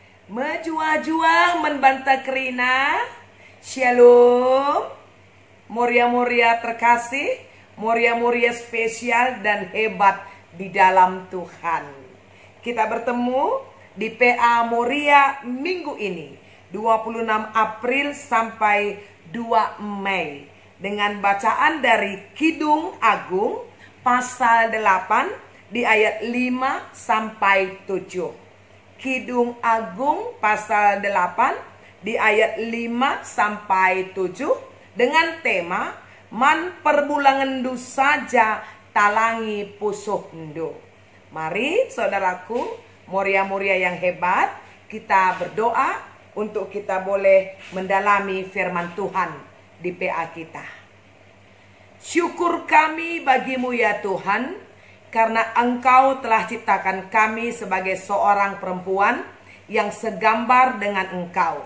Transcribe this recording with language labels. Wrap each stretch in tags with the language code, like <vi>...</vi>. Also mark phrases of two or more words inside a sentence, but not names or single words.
<btx>Menjuah-juah membantah kerina.</btx> <id>Shalom. Moria-moria terkasih, moria-moria spesial dan hebat di dalam Tuhan. Kita bertemu di PA Moria minggu ini, 26 April sampai 2 Mei. Dengan bacaan dari Kidung Agung pasal 8 di ayat 5 sampai 7. Kidung Agung pasal 8 di ayat 5 sampai 7 dengan tema</id> <btx>Man perbulangan du saja talangi pusuh ndu.</btx> <id>Mari saudaraku, moria-moria yang hebat, kita berdoa untuk kita boleh mendalami firman Tuhan di PA kita. Syukur kami bagimu ya Tuhan, karena Engkau telah ciptakan kami sebagai seorang perempuan yang segambar dengan Engkau.</id>